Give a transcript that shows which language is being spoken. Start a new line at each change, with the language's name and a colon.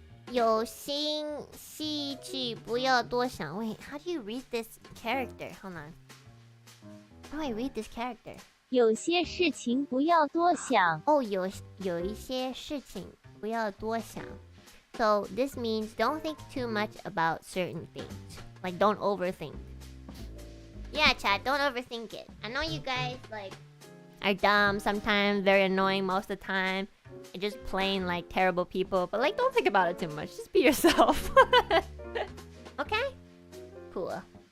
Chinese: 有心戏剧不要多想.
English: Wait, how do you read this character? Hold on. How do I read this character?
Chinese: 有些事情不要多想. Oh, 有一些事情不要多想.
English: So this means don't think too much about certain things. Like, don't overthink. Yeah, chat, don't overthink it. I know you guys, like, are dumb sometimes, very annoying most of the time, and just plain, like, terrible people. But, like, don't think about it too much. Just be yourself. Okay? Cool.